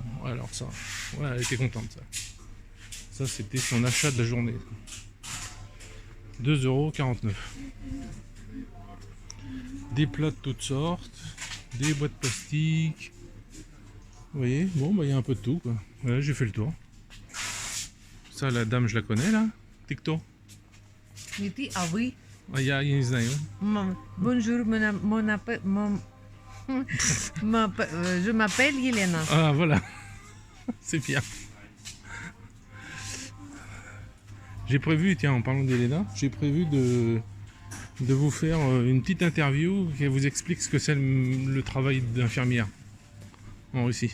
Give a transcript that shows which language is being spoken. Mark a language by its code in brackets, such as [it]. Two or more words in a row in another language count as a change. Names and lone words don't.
[fr] Alors ça, ouais, elle était contente ça. Ça c'était son achat de la journée. 2,49 €. Des plats de toutes sortes, des boîtes plastiques. Vous voyez, bon bah il y a un peu de tout quoi. Voilà, j'ai fait le tour. Ça la dame je la connais là, TikTok. [ru] Не ты, а вы. Ah, я не знаю. [fr] Bonjour, je m'appelle Елена. Ah voilà, c'est bien. J'ai prévu, tiens, en parlant d'Elena, j'ai prévu de vous faire une petite interview qui vous explique ce que c'est le travail d'infirmière en Russie.